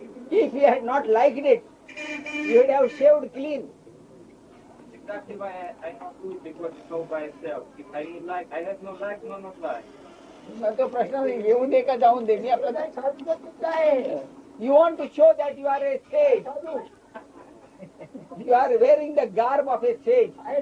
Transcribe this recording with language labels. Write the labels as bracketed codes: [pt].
[en] If you had not liked it, you would have shaved clean. Exactly why I not do it, because it's all by itself. If I would like, I have no like, no not like. [mr] तो प्रश्न नाही, येऊन दे का जाऊन दे, मी आपलं काय. [en] You want to show that you are a sage. You are wearing the garb of a sage.